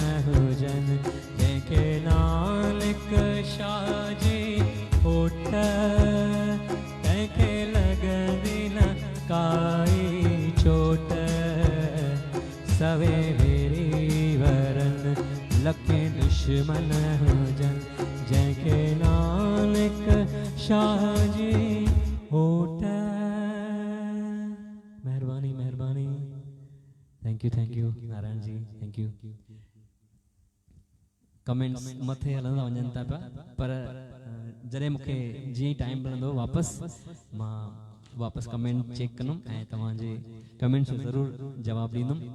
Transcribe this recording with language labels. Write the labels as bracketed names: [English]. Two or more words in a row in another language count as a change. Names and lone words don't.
[Sindhi] हुजन जंहिंखे नानक शाह जी होठ तंहिंखे लॻंदी न काई चोट सवे वेरी भरन लखे दुश्मन हुजन जंहिंखे नानक शाह जी होठ। मेहरबानी मेहरबानी। [English] thank thank you Narayan ji, thank you. [Sindhi] कमेंट्स मथे हलंदा वञनि था पिया, पर जॾहिं मूंखे जीअं टाइम मिलंदो वापस [English] comment check [Sindhi] कंदुमि ऐं तव्हांजे कमेंट्स जो ज़रूरु जवाबु ॾींदुमि।